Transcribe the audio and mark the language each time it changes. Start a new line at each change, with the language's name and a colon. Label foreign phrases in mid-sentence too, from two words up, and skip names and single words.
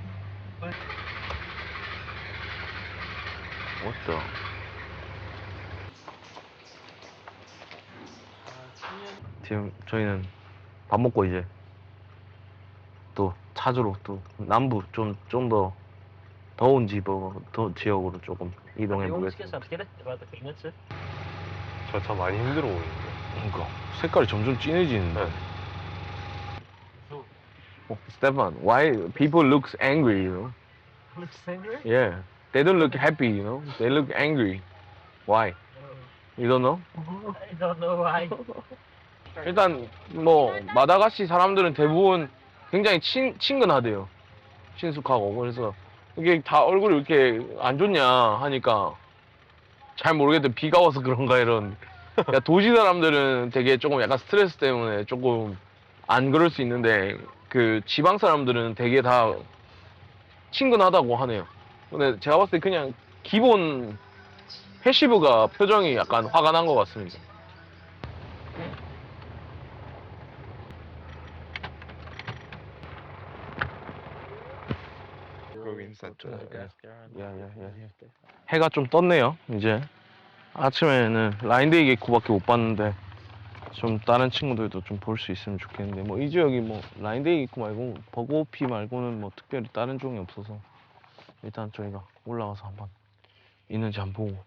Korean: 멋져. 지금 저희는 밥 먹고 이제 또 찾으러 또 남부 좀 더 더운 지역으로 조금 이동해
Dutch: jongens,
Korean: 보겠습니다.
Dutch: snap je? Wat de mensen?
Korean: 저 참 많이 힘들어 보이는데. 그러니까 색깔이 점점 진해지는데. 네.
Dutch: Zo. Stefan,
English: why people looks angry, you know? Looks angry? Yeah, they don't look happy, you know? They look angry. Why? You don't know? I don't know why.
Korean: 일단 뭐 마다가시 사람들은 대부분 굉장히 친근하대요. 친숙하고 그래서 이게 다 얼굴이 이렇게 안 좋냐 하니까 잘 모르겠대. 비가 와서 그런가 이런. 그러니까 도시 사람들은 되게 조금 약간 스트레스 때문에 조금 안 그럴 수 있는데 그 지방 사람들은 되게 다 친근하다고 하네요. 근데 제가 봤을 때 그냥 기본 패시브가 표정이 약간 화가 난 것 같습니다.
English: Going center.
Korean: 해가 좀 떴네요. 이제 아침에는 라인데이 개코밖에 못 봤는데 좀 다른 친구들도 좀 볼 수 있으면 좋겠는데 뭐 이 지역이 뭐 라인데이 개코 말고 버거피 말고는 뭐 특별히 다른 종이 없어서 일단 저희가 올라가서 한번 있는지 한번 보고.